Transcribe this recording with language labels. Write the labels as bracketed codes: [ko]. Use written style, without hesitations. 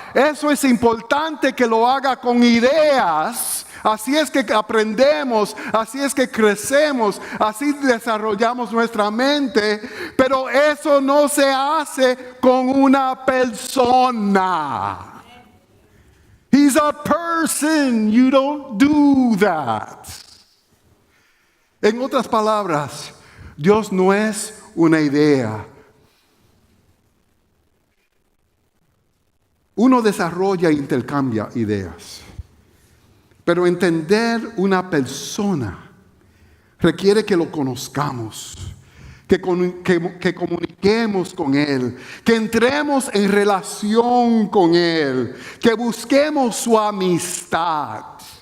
[es] Eso es importante que lo haga con ideas. Así es que aprendemos, así es que crecemos, así desarrollamos nuestra mente, pero eso no se hace con una persona. [en] He's a person, you don't do that. [es] En otras palabras, Dios no es una idea. Uno desarrolla e intercambia ideas. Pero entender una persona requiere que lo conozcamos, que comuniquemos con Él, que entremos en relación con Él, que busquemos su amistad.